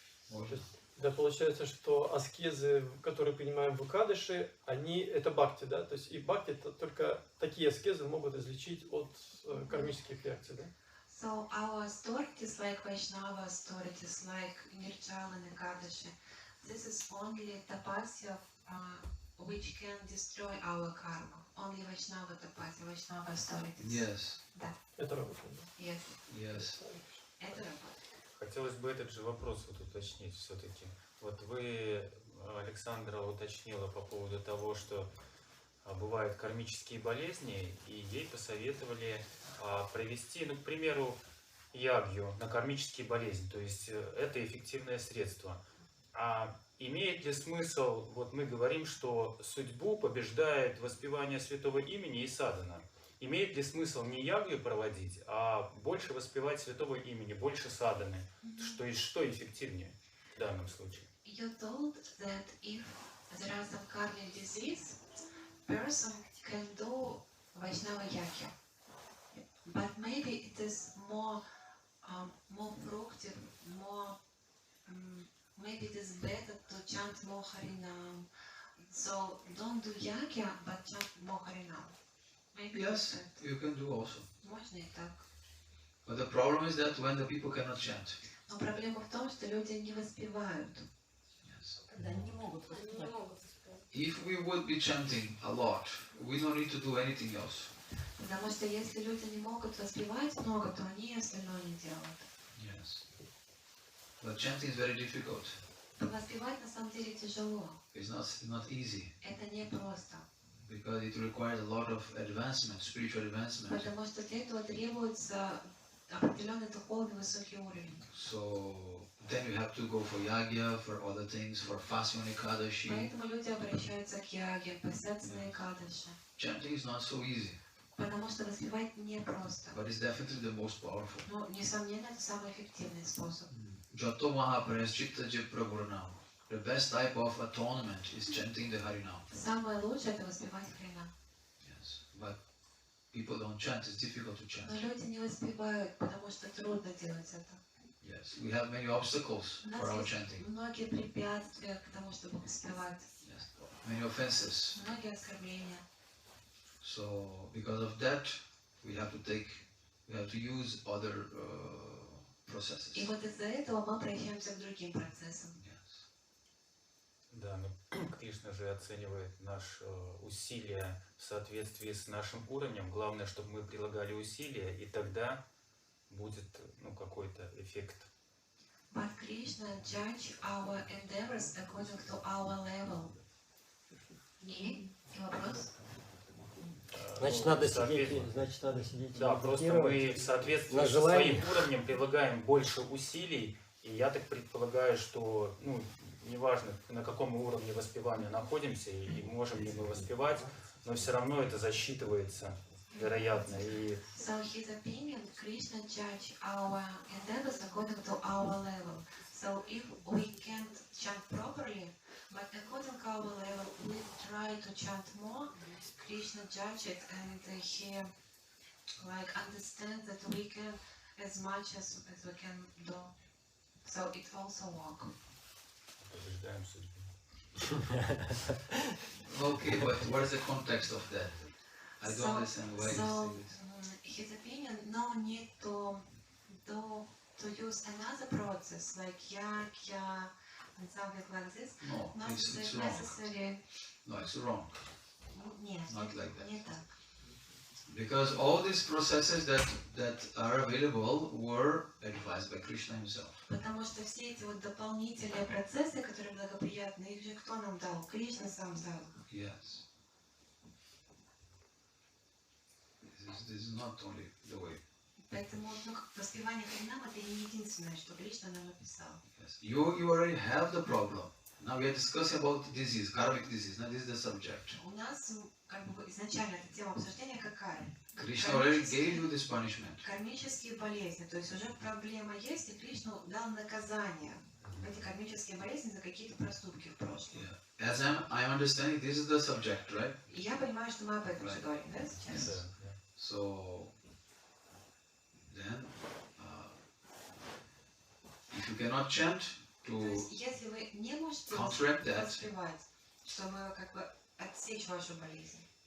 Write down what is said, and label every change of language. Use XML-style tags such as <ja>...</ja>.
<ru>То есть, да, получается, что аскезы, которые принимаем в Икадыши, они это бхакти, да? То есть и бхакти это только такие аскезы могут излечить от кармических реакций, да?</ru> <en>So our authorities, like Vaishnava authorities, like Nirjala and Ekadashi, this is only tapasya which can destroy our karma. Only Vaishnava tapasya, Vaishnava authorities. Yes.</en> <ru>Да. Это работает, да?</ru> <en>Yes. Yes.</en> <ru>Это работает. Хотелось бы этот же вопрос вот уточнить все-таки. Вот вы, Александра, уточнила по поводу того, что бывают кармические болезни, и ей посоветовали провести, ну, к примеру, ягью на кармические болезни. То есть это эффективное средство. А имеет ли смысл, вот мы говорим, что судьбу побеждает воспевание святого имени и садхана. Имеет ли смысл не ягью проводить, а больше воспевать святого имени, больше садханы? Что эффективнее в данном случае?</ru> <en>You told that if there are some karmic disease, person can do Vaishnava Yagya. But maybe it is more productive, more maybe it is better to chant more Harinam. So don't do Yagya, but chant more Harinam. Maybe Yes, you can do also.</en> <ru>можно и так.</ru> <en>But the problem is that when the people cannot chant.</en> <ru>Но проблема в том, что люди не воспевают.</ru> <en>Yes.</en> <ru>Когда они не могут Они не воспевать. могут воспевать.</ru> <en>If we would be chanting a lot, we don't need to do anything else.</en> <ru>Потому что если люди не могут воспевать много, то они остальное не делают.</ru> <en>Yes. But chanting is very difficult.</en> <ru>Воспевать на самом деле тяжело.</ru> <en>It's not easy</en> <ru>Это не просто.</ru> <en>because it requires a lot of advancement, spiritual advancement.</en> <ru>Потому что для этого требуется определенный духовный высокий уровень.</ru> <en>So then you have to go for yagya, for other things, for fasting on Ekadashi.</en> <ru>Поэтому люди обращаются к яге, постятся на Экадаши.</ru> <en>Chanting is not so easy,</en> <ru>Потому что воспевать непросто.</ru> <en>but it's definitely the most powerful.</en> <ru>Но, несомненно, это самый эффективный способ.</ru> <sa>Jato Mahapraschitta Jipragurnam.</sa> <en>The best type of atonement is chanting the Harinam.</en> <ru>Самое лучшее — это воспевать Харинам.</ru> <en>Yes. But people don't chant, it's difficult to chant.</en> <ru>Но люди не воспевают, потому что трудно делать это.</ru> <en>Yes. We have many obstacles</en> <ru>У</ru> <en>for our</en> <ru>нас</ru> <en>chanting.</en> <ru>есть многие препятствия к тому, чтобы воспевать.</ru> <en>Yes. Many offenses.</en> <ru>Многие оскорбления.</ru> <en>So because of that, we have to use other processes.</en> <ru>И вот из-за этого мы обращаемся к другим процессам.</ru> <en>Yes.</en> <ru>Да, но Кришна же оценивает наши усилия в соответствии с нашим уровнем. Главное, чтобы мы прилагали усилия, и тогда будет какой-то эффект.</ru> <en>But Krishna judge our endeavors according to our level.</en> <ru>И вопрос? Значит, надо сидеть. Да, просто мы в соответствии на со желание. своим уровнем прилагаем больше усилий, и я так предполагаю, что, неважно, на каком уровне воспевания находимся, и можем ли мы воспевать, но все равно это засчитывается, вероятно. И</ru> <en>So his opinion, Krishna judge our endeavors according to our level. So if we can't chant properly, but according to our level, we try to chant more, Krishna judge it, and he understands that we can as much as we can do. So it also works.</en> <ru>побеждаем судьбу.</ru> <en>Okay, but what is the context of that? I don't understand why you say this. His opinion, no need to use another process like yagya and something like this. No, Not it's wrong. necessary. No, it's wrong.</en> <ru>Нет,</ru> <en>Not like that.</en> <ru>не так.</ru> <en>Because all these processes that are available were advised by Krishna himself.</en> <ru>Потому что все эти вот дополнительные процессы, которые благоприятны, их же кто нам дал? Кришна сам дал.</ru> <en>Yes. This is not only the way.</en> <ru>Поэтому воспевание Харинам — это не единственное, что Кришна нам написал.</ru> <en>Yes. You already have the problem. Now we are discussing about disease, karmic disease. Now this is the subject.</en> <ru>У нас изначально эта тема обсуждения какая?</ru> <en>Krishna already gave you this punishment.</en> <ru>Кармические болезни. То есть уже проблема есть, и Кришна дал наказание. Эти кармические болезни за какие-то проступки в прошлом.</ru> <en>Yeah. As I'm understanding, this is the subject, right?</en> <ru>И я понимаю, что мы об этом же говорим, да, сейчас?</ru> <en>So then, if you cannot chant</en> <ru>То</ru> <en>to</en> <ru>есть, если вы не можете</ru> <en>counteract that,</en> <ru>воспевать, чтобы как бы отсечь вашу болезнь,</ru>